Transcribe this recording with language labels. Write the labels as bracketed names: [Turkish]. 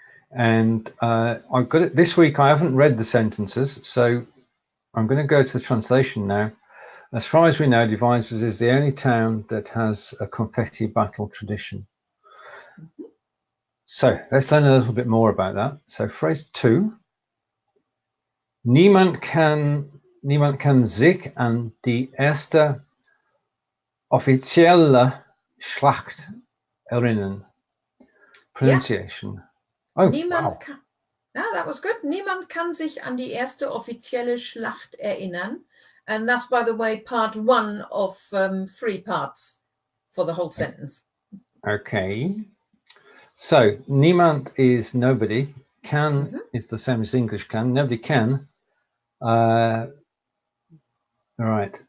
[English] And I've got it this week. I haven't read the sentences, so I'm going to go to the translation now. As far as we know, Devizes is the only town that has a confetti battle tradition. So let's learn a little bit more about that. So phrase 2. [German] Niemand kann sich an die erste offizielle Schlacht erinnern. [English] Pronunciation. Yeah. Oh, [German] Niemand [English] wow. kann, that was good. [German] Niemand kann sich an die erste offizielle Schlacht erinnern. [English] And that's, by the way, part 1 of 3 parts for the whole sentence. Okay. So, niemand is nobody. Can is the same as English can. Nobody can. All right.